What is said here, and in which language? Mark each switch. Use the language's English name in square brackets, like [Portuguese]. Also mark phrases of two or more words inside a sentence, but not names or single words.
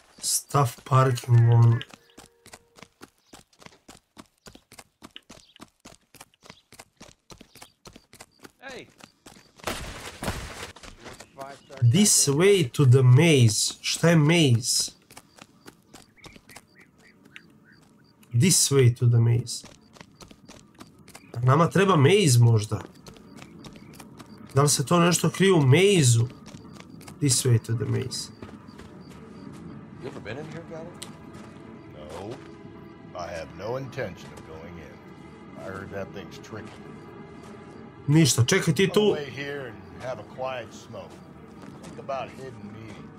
[English] Stuff parking on... This way to the maze. [Serbian] Šta je maze? [English] This way to the maze. [Serbian] Nama treba maze možda. Da li se to nešto krije u maze-u? [English] This way to the maze. You ever been in here, Gavin? No. I have no intention of going in. I heard that thing's tricky. [Serbian] Ništa, čekaj ti tu. [English] Wait here and have a quiet smoke. Think about hidden meetings.